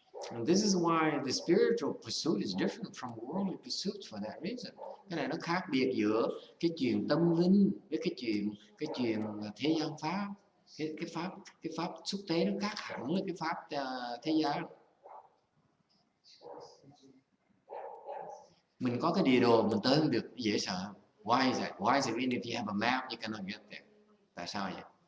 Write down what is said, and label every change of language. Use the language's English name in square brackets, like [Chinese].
[English] And this is why the spiritual pursuit is different from worldly pursuits for that reason. [Vietnamese] Cái này nó khác biệt giữa cái chuyện tâm linh với cái chuyện thế gian pháp. Cái pháp xuất tế nó khác hẳn với cái pháp thế gian. Mình có cái địa đồ mình tới không được, dễ sợ. [English] Why is that? Why is it even if you have a map you cannot get there? [Vietnamese] Tại sao vậy?